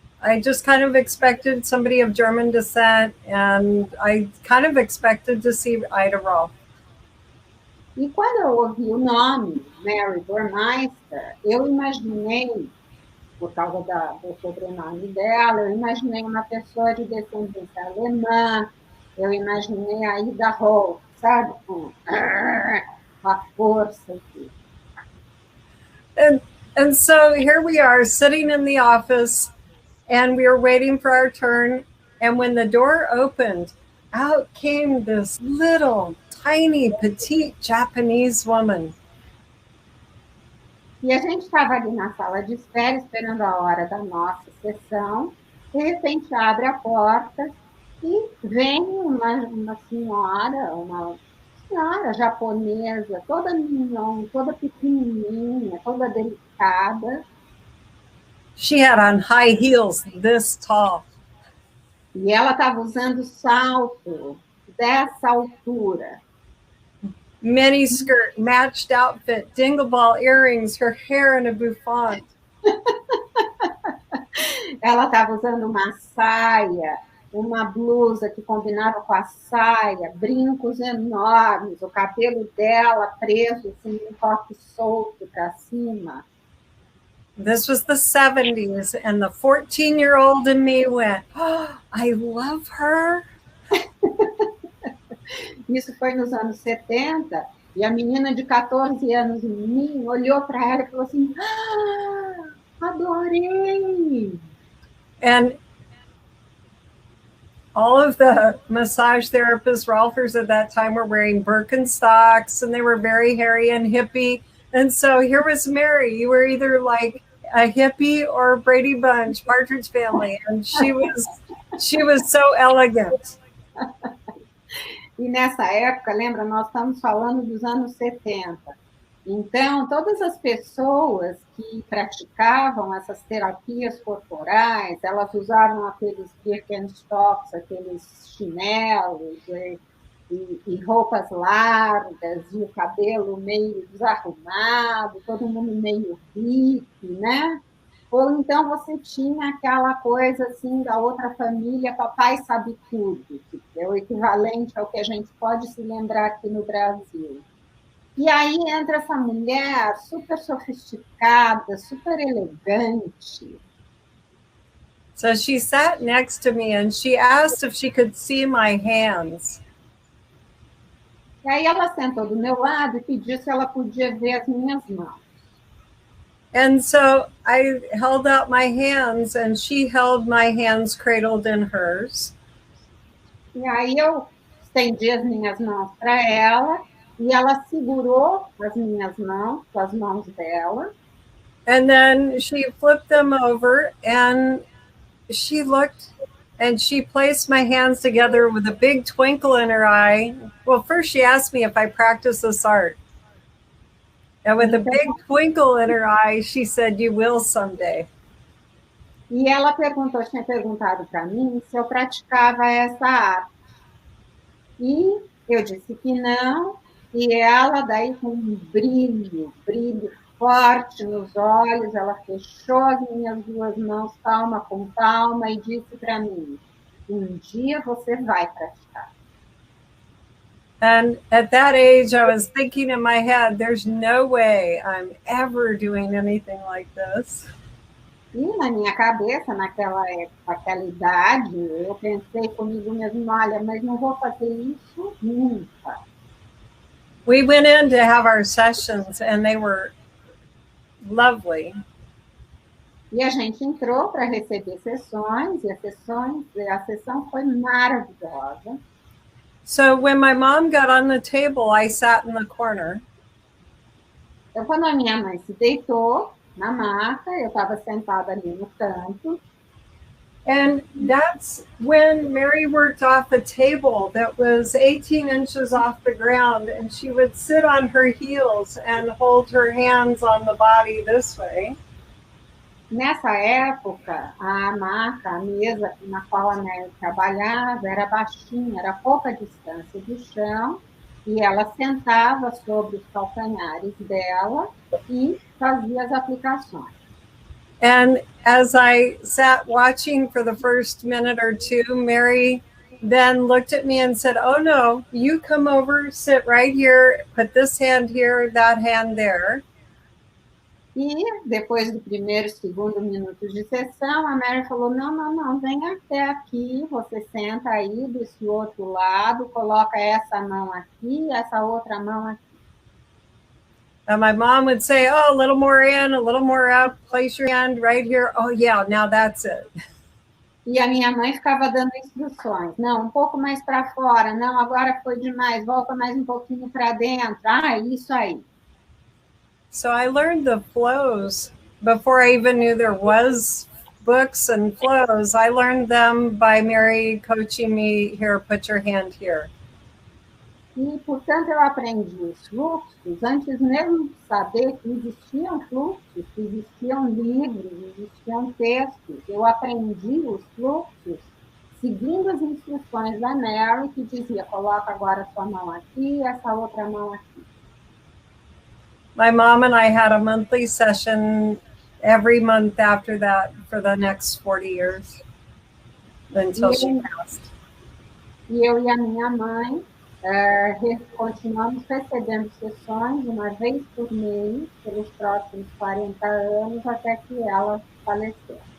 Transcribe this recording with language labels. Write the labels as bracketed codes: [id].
[en] I just kind of expected somebody of German descent, and I kind of expected to see Ida Rolf. [pt] E quando eu ouvi o nome, Mary Burmeister, eu imaginei, por causa do sobrenome dela, eu imaginei uma pessoa de descendência alemã, eu imaginei a Ida Rolf, sabe? Com a força aqui. [en] And so here we are sitting in the office, and we were waiting for our turn. And when the door opened, out came this little, tiny, petite Japanese woman. [pt] E a gente estava ali na sala de espera, esperando a hora da nossa sessão. De repente, abre a porta e vem uma senhora japonesa, toda mignon, toda pequenininha, toda delicada. [en] She had on high heels this tall. [pt] E ela estava usando salto dessa altura. [en] Mini skirt, matched outfit, dingle ball earrings, her hair in a bouffant. [pt] Ela estava usando uma saia uma blusa que combinava com a saia, brincos enormes, o cabelo dela preso assim, um coque solto para cima. [en] This was the 70s, and the 14-year-old in me went, oh, I love her. [pt] Isso foi nos anos 70, e a menina de 14 anos em mim olhou para ela e falou assim, adorei! [en] And all of the massage therapists, Rolfers at that time, were wearing Birkenstocks, and they were very hairy and hippie. And so here was Mary. You were either like a hippie or Brady Bunch, Partridge Family, and she was so elegant. [pt] E nessa época, lembra, nós estamos falando dos anos 70. Então, todas as pessoas que praticavam essas terapias corporais, elas usavam aqueles Birkenstocks, aqueles chinelos e roupas largas, e o cabelo meio desarrumado, todo mundo meio hippie, né? Ou então você tinha aquela coisa assim da outra família, papai sabe tudo, que é o equivalente ao que a gente pode se lembrar aqui no Brasil. E aí entra essa mulher super sofisticada, super elegante. [en] So she sat next to me and she asked if she could see my hands. [pt] E aí ela sentou do meu lado e pediu se ela podia ver as minhas mãos. [en] And so I held out my hands and she held my hands cradled in hers. [pt] E aí eu estendi as minhas mãos para ela e ela segurou as minhas mãos com as mãos dela. [en] And then she flipped them over and she looked and she placed my hands together with a big twinkle in her eye. Well, first she asked me if I practice this art. And with a big twinkle in her eye, she said, you will someday. [pt] E ela tinha perguntado para mim se eu praticava essa arte. E eu disse que não, e ela daí com um brilho forte nos olhos, ela fechou as minhas duas mãos, palma com palma, e disse para mim, um dia você vai praticar. [en] And at that age, I was thinking in my head, there's no way I'm ever doing anything like this. [pt] E na minha cabeça, naquela idade, eu pensei comigo mesmo, olha, mas não vou fazer isso nunca. [en] We went in to have our sessions and they were lovely. [pt] E a gente entrou para receber sessões, e a sessão foi maravilhosa. [en] So when my mom got on the table, I sat in the corner. [pt] Então, quando a minha mãe se deitou na maca, eu estava sentada ali no canto. [en] And that's when Mary worked off a table that was 18 inches off the ground, and she would sit on her heels and hold her hands on the body this way. [pt] Nessa época, a maca, a mesa na qual a Mary trabalhava, era baixinha, era pouca distância do chão, e ela sentava sobre os calcanhares dela e fazia as aplicações. [en] And as I sat watching for the first minute or two, Mary then looked at me and said, oh no, you come over, sit right here, put this hand here, that hand there. [pt] E depois do primeiro e segundo minuto de sessão, a Mary falou, não, vem até aqui, você senta aí desse outro lado, coloca essa mão aqui, essa outra mão aqui. [en] And my mom would say, oh, a little more in, a little more out, place your hand right here. Oh yeah, now that's it. [pt] E a minha mãe ficava dando instruções. Não, um pouco mais para fora. Não, agora foi demais. Volta mais um pouquinho para dentro. Ah, isso aí. [en] So I learned the flows before I even knew there was books and flows. I learned them by Mary coaching me, here, put your hand here. [pt] E, portanto, eu aprendi os fluxos antes mesmo de saber que existiam fluxos, que existiam livros, existiam textos. Eu aprendi os fluxos seguindo as instruções da Mary, que dizia, coloca agora a sua mão aqui, essa outra mão aqui. [en] My mom and I had a monthly session every month after that for the next 40 years. until she passed. [pt] E eu e a minha mãe continuamos recebendo sessões uma vez por mês, pelos próximos 40 anos, até que ela faleceu.